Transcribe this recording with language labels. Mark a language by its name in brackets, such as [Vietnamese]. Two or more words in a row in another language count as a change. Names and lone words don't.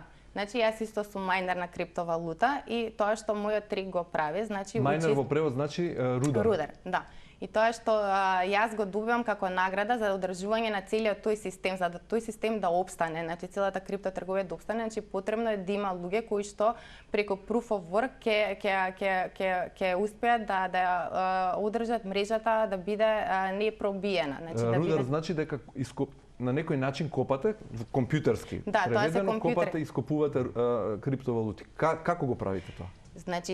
[Macedonian] Значи јас исто сум мајнер на криптовалута и тоа што мојот трик го прави, значи мајнер во превод значи рудар. Рудар, да. И тоа што јас го добивам како награда за одржување на целиот тој систем, за да тој систем да опстане, значи целата криптотрговија да опстане, значи потребно е да има луѓе кои што преку [English] proof of work [Macedonian] ќе успеат да одржат мрежата да биде непробиена, значи да рудар значи дека на некој начин копате компјутерски. Да, тоа се компјутер. Копате и ископувате криптовалути. Како го правите тоа? Значи